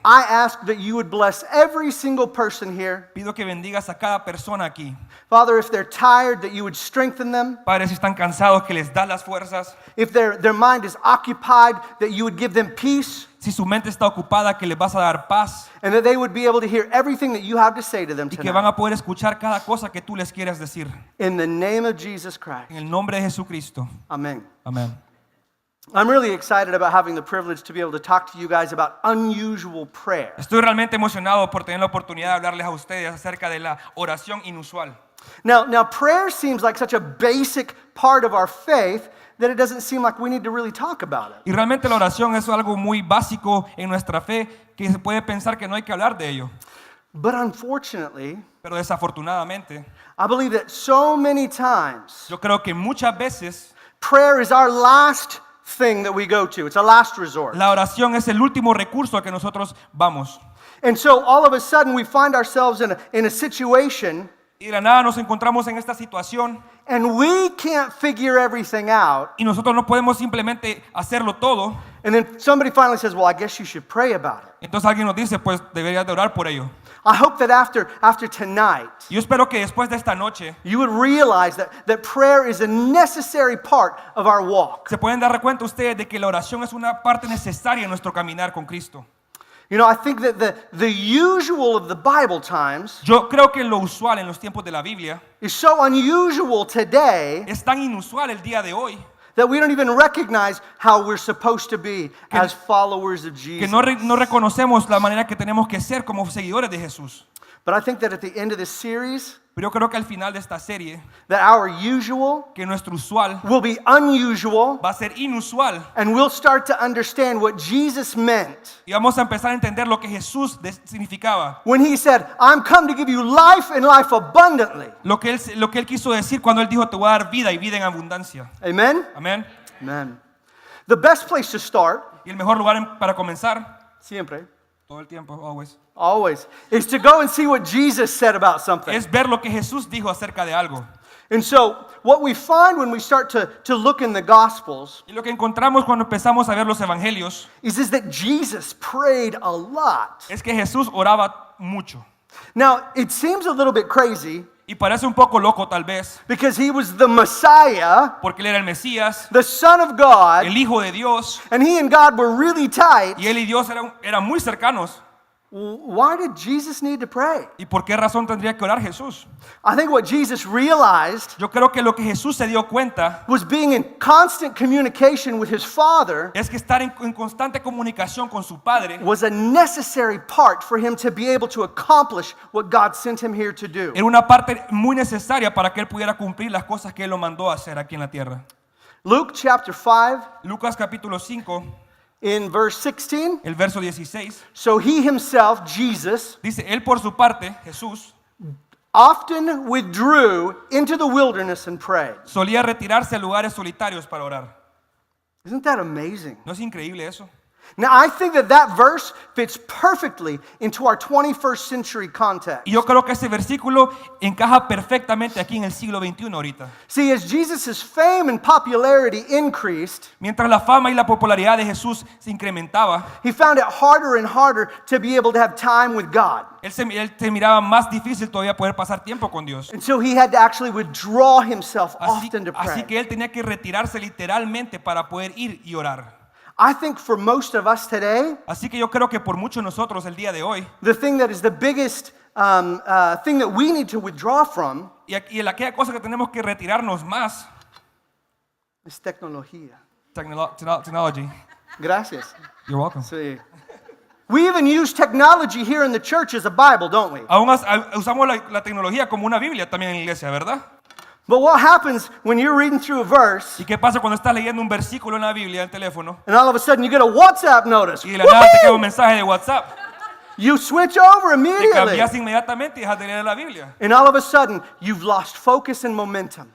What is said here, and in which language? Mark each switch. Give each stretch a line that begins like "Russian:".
English: I ask that you would bless every single person here.
Spanish: Pido que bendigas a cada persona aquí.
English: Father, if they're tired, that you would strengthen them.
Spanish: Padre, si están cansados, que les da las fuerzas.
English: If their mind is occupied, that you would give them peace.
Spanish: Si su mente está ocupada, que les vas a dar paz.
English: And that they would be able to hear everything that you have to say to them
Spanish: Y que van
English: tonight.
Spanish: a poder escuchar cada cosa que tú les quieras decir.
English: In the name of Jesus Christ.
Spanish: En el nombre de Jesucristo.
English: Amen.
Spanish: Amén.
English: I'm really excited about having the privilege to be able to talk to you guys about unusual prayer.
Spanish: Estoy realmente emocionado por tener la oportunidad de hablarles a ustedes acerca de la oración inusual.
English: Now, prayer seems like such a basic part of our faith that it doesn't seem like we need to really talk about it.
Spanish: Y realmente la oración es algo muy básico en nuestra fe que se puede pensar que no hay que hablar de ello.
English: But unfortunately,
Spanish: Pero desafortunadamente,
English: I believe that so many times
Spanish: yo creo que muchas veces
English: prayer is our last thing that we go to. It's our last resort.
Spanish: la oración es el último recurso a que nosotros vamos.
English: And so all of a sudden we find ourselves in a situation
Spanish: Y de la nada nos encontramos en esta situación
English: and we can't figure everything out.
Spanish: y nosotros no podemos simplemente hacerlo todo.
English: And then somebody finally says, well, I guess you should pray about it.
Spanish: Entonces alguien nos dice, pues deberías de orar por ello.
English: I hope that after tonight,
Spanish: Yo espero que después de esta noche
English: you would realize that prayer is a necessary part of our walk.
Spanish: se pueden dar cuenta ustedes de que la oración es una parte necesaria en nuestro caminar con Cristo.
English: You know, I think that the usual of the Bible times
Spanish: Yo creo que lo usual en los tiempos de la Biblia
English: is so unusual today
Spanish: es tan inusual el día de hoy
English: that we don't even recognize how we're supposed to be as followers of
Spanish: que
English: Jesus.
Spanish: no reconocemos la manera que tenemos que ser como seguidores de Jesús.
English: But I think that at the end of this series,
Spanish: Pero yo creo que al final de esta serie,
English: that our usual
Spanish: que nuestro usual
English: will be unusual,
Spanish: va a ser inusual
English: and we'll start to understand what Jesus meant
Spanish: y vamos a empezar a entender lo que Jesús significaba.
English: when he said, I'm come to give you life and life abundantly.
Spanish: Lo que él quiso decir cuando él dijo, te voy a dar vida y vida en abundancia.
English: Amen?
Spanish: Amén.
English: Amen. The best place to start,
Spanish: Y el mejor lugar para comenzar, siempre, todo el tiempo,
English: always, is to go and see what Jesus said about something.
Spanish: es ver lo que Jesús dijo acerca de algo.
English: And so, what we find when we start to look in the Gospels
Spanish: Y lo que encontramos cuando empezamos a ver los evangelios
English: is that Jesus prayed a lot.
Spanish: es que Jesús oraba mucho.
English: Now, it seems a little bit crazy
Spanish: Y parece un poco loco tal vez,
English: because he was the Messiah,
Spanish: porque él era el Mesías,
English: the Son of God,
Spanish: el Hijo de Dios,
English: and he and God were really tight.
Spanish: y él y Dios eran muy cercanos.
English: Why did Jesus need to pray?
Spanish: ¿Y por qué razón tendría que orar Jesús?
English: I think what Jesus realized
Spanish: Yo creo que lo que Jesús se dio cuenta
English: was being in constant communication with his Father
Spanish: es que estar en constante comunicación con su Padre
English: was a necessary part for him to be able to accomplish what God sent him here to do.
Spanish: era una parte muy necesaria para que él pudiera cumplir las cosas que él lo mandó a hacer aquí en la tierra.
English: Luke chapter 5,
Spanish: Lucas capítulo 5,
English: in verse 16,
Spanish: el verso 16,
English: so he himself, Jesus,
Spanish: dice, él por su parte, Jesús,
English: often withdrew into the wilderness and prayed.
Spanish: solía retirarse a lugares solitarios para orar.
English: Isn't that amazing?
Spanish: ¿No es increíble eso?
English: Now, I think that verse fits perfectly into our 21st century context.
Spanish: Y yo creo que ese versículo encaja perfectamente aquí en el siglo XXI ahorita.
English: See, as Jesus' fame and popularity increased,
Spanish: Mientras la fama y la popularidad de Jesús se incrementaba,
English: he found it harder and harder to be able to have time with God.
Spanish: él se miraba más difícil todavía poder pasar tiempo con Dios.
English: And so he had to actually withdraw himself
Spanish: Así,
English: often to así pray.
Spanish: que él tenía que retirarse literalmente para poder ir y orar.
English: I think for most of us today,
Spanish: Así que yo creo que por muchos de nosotros el día de hoy,
English: the thing that is the biggest thing that we need to withdraw from
Spanish: y aquella cosa que tenemos que retirarnos más, is tecnología.
English: technology.
Spanish: Gracias.
English: You're welcome.
Spanish: Sí.
English: We even use technology here in the church as a Bible, don't we?
Spanish: Aún usamos la tecnología como una Biblia también en la iglesia, ¿verdad?
English: But what happens when you're reading through a verse
Spanish: ¿Y qué pasa cuando estás leyendo un versículo en la Biblia en el teléfono
English: and all of a sudden you get a WhatsApp notice?
Spanish: y de la nada te queda un mensaje de WhatsApp?
English: You switch over
Spanish: Te
English: immediately.
Spanish: cambias inmediatamente y dejas de leer la Biblia.
English: And all of a sudden you've lost focus and momentum.